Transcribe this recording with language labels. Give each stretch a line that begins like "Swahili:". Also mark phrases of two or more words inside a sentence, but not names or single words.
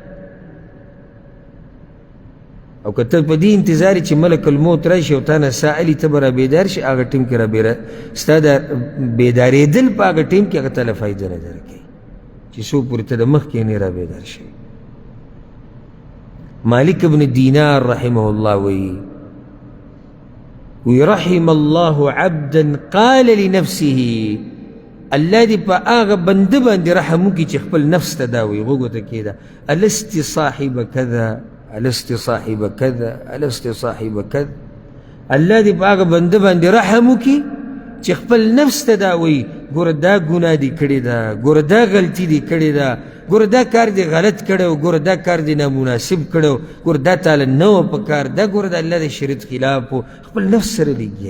Pashto: او که ته په دې انتظار چې ملک الموت راشي او تا نه سائلي، ته به را بیدار شي، هغه ټیم کې را ستا د بیدارېدل په هغه ټیم کې هغه ته له فایده نه درکوي چې څو پورې ته د مخکې نه را بیدار شي. مالک ابن دینار
Arabic: رحمه الله
Pashto: وی
Arabic: رحم الله عبدا قال لنفسه،
Pashto: الله دې په هغه بنده باندې رحم وکړي چې خپل نفس ته دا وایي، غوږو ته کېده،
Arabic: الست صاحب کذا، الست صاحب کذا، الست صاحب کذا،
Pashto: الله دې په هغه بنده باندې رحم وکړي چې خپل نفس ته دا وایي، ګوره دا ګناه دې کړې ده، ګوره دا غلطي دې کړې ده، ګوره دا کار دې غلط کړی و، ګوره دا کار دې نامناسب کړی و، ګوره دا تاله نه وه په کار، دا ګوره د الله د شریعت خلاف و، خپل نفس سره لګیایي.